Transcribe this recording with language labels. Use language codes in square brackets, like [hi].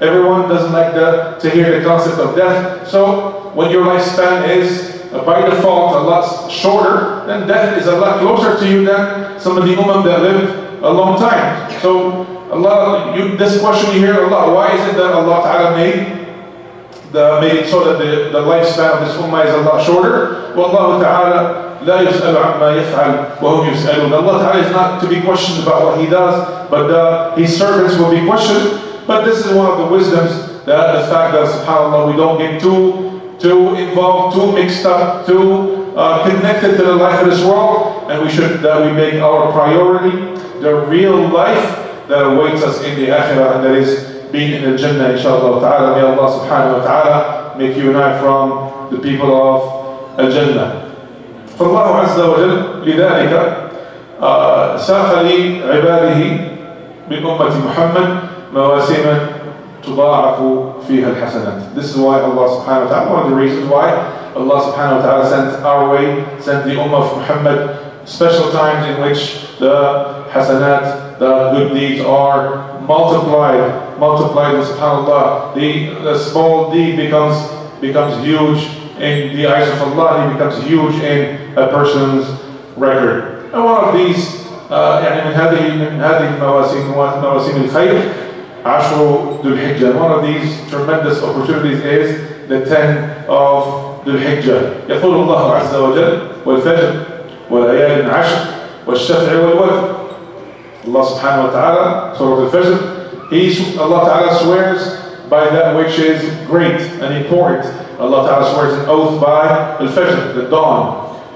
[en] Everyone doesn't like to hear the concept of death. So when your lifespan is by default a lot shorter, then death is a lot closer to you than some of the ummah that live a long time. So this question you hear a lot. Why is it that Allah Ta'ala made it so that the lifespan of this ummah is a lot shorter? [ar] Wallahu Ta'ala لا يسأل عما يفعل وهم يسألون. [en] Allah Ta'ala is not to be questioned about what He does, but His servants will be questioned. But this is one of the wisdoms, that the fact that, subhanAllah, we don't get too involved, too mixed up, too connected to the life of this world, and we make our priority the real life that awaits us in the akhirah, and that is being in the Jannah, inshallah ta'ala. May Allah subhanahu wa ta'ala make you and I from the people of al-Jannah. [ar] فالله عز وجل لذلك ساق لعباده من أمة محمد مواسم تضاعف فيها الحسنات. [en] This is why Allah subhanahu wa ta'ala, one of the reasons why Allah subhanahu wa ta'ala sent the ummah of Muhammad special times in which the hasanat, the good deeds are multiplied, and subhanallah, the small deed becomes huge in the eyes of Allah, and it becomes huge in a person's record. And one of these [ar] من هذه مواسم الخير عشر ذو الحجة. [en] One of these tremendous opportunities is the 10 of Dhul Hijjah. [ar] يقول الله عز وجل والفجر وليال عشر والشفع والوتر. [en] Allah subhanahu wa ta'ala, Surah Al-Fajr, Allah ta'ala swears by that which is great and important. Allah Ta'ala swears an oath by Al-Fajr, the dawn.